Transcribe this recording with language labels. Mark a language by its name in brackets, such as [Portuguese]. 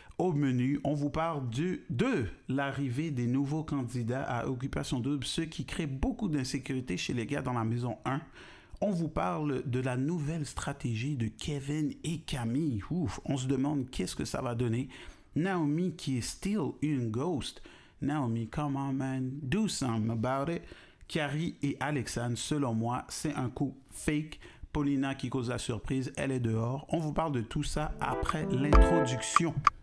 [French] Au menu, on vous parle de l'arrivée des nouveaux candidats à Occupation Double, ce qui crée beaucoup d'insécurité chez les gars dans la maison 1. On vous parle de la nouvelle stratégie de Kevin et Camille. Ouf, on se demande qu'est-ce que ça va donner. Naomi qui est still une ghost. [English] Naomi, come on man, do something about it. [French] Carrie et Alexandre, selon moi, c'est un coup fake. Paulina qui cause la surprise, elle est dehors. On vous parle de tout ça après l'introduction.